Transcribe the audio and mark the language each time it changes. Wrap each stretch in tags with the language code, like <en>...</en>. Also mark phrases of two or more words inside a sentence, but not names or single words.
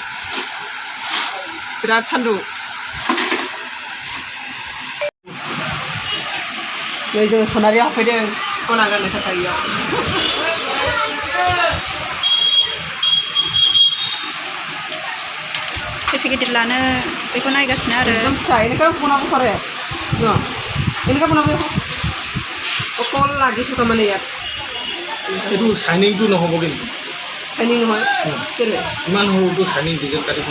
<brx>बिराद सान्दुं नै जोङो सनारियाव हाबफैदों सना गाननो थाखाय इयाव बेसे गिदिर लानो बेखौ नायगासिनो आरो एकदम फिसा इनका बनाबो करे no इनका बनाबो অকল লাগি থকা মানে ইয়াত</brx> <as>এইটো শাইনিংটো নহ'ব কিন্তু শাইনিং নহয় কেলে ইমান সৰুটো শাইনিং ডিজাইন কাটিব</as>